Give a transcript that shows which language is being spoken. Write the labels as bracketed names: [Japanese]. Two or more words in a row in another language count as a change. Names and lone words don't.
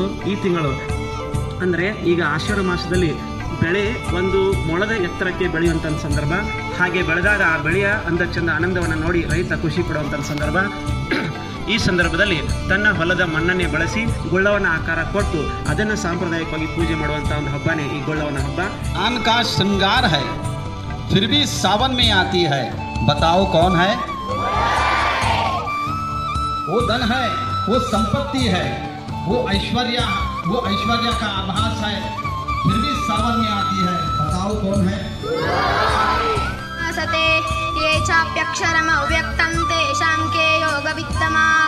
[Kannada] ಈ ತಿಂಗಳು ಅಂದರೆ ಈಗ ಆಷಾಢ ಮಾಸದಲ್ಲಿ ಬೆಳೆ ಒಂದು ಮೊಳದ ಎತ್ತರಕ್ಕೆ ಬೆಳೆಯುವಂಥ ಸಂದರ್ಭ. ಹಾಗೆ ಬೆಳೆದಾಗ ಆ ಬೆಳೆಯ ಅಂದ ಚಂದ ಆನಂದವನ್ನು ನೋಡಿ ರೈತ ಖುಷಿ ಪಡುವಂಥ ಸಂದರ್ಭ. ಈ ಸಂದರ್ಭದಲ್ಲಿ ತನ್ನ ಹೊಲದ ಮಣ್ಣನ್ನೇ ಬಳಸಿ ಗುಳ್ಳವನ ಆಕಾರ ಕೊಟ್ಟು ಅದನ್ನು ಸಾಂಪ್ರದಾಯಿಕವಾಗಿ ಪೂಜೆ ಮಾಡುವಂಥ ಒಂದು ಹಬ್ಬನೇ ಈ ಗುಳ್ಳವನ ಹಬ್ಬ. [Hindi] आन का श्रृंगार है फिर भी सावन में आती है, बताओ कौन है? वो धन है, वो संपत्ति है, वो ऐश्वर्य का आभास है, फिर भी सावन में आती है, बताओ कौन है? [Sanskrit] सते ये चाप्यक्षरम् अव्यक्तं तेषां के योगवित्तमाः.